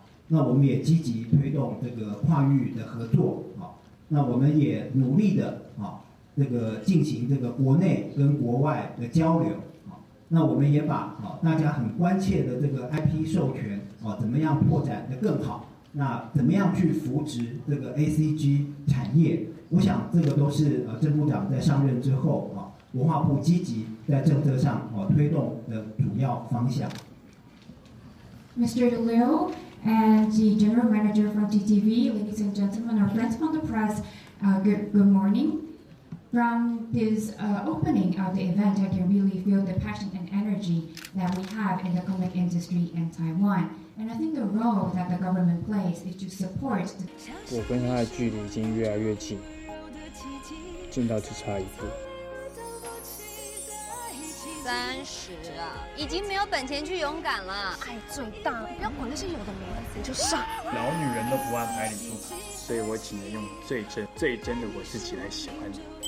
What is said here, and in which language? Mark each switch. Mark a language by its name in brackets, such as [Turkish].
[Chinese] 那我们也积极推动这个跨域的合作，那我们也努力的这个进行这个国内跟国外的交流，那我们也把大家很关切的这个 IP 授权怎么样拓展得更好，那怎么样去扶植这个 ACG 产业，我想这个都是郑部长在上任之后文化部积极在政策上推动的主要方向。 [English] Mr. Liu and the General Manager from TTV, ladies and gentlemen, our friends from the press, good morning. From this opening of the event, I can really feel the passion and energy that we have in the comic industry in Taiwan. And I think the role that the government plays is to support. [Chinese] 我跟他的距离已经越来越近，近到只差一步。 30啊，已经没有本钱去勇敢了。爱最大，不要管那些有的没的，你就上。老女人都不按牌理出牌，所以我只能用最真的我自己来喜欢你。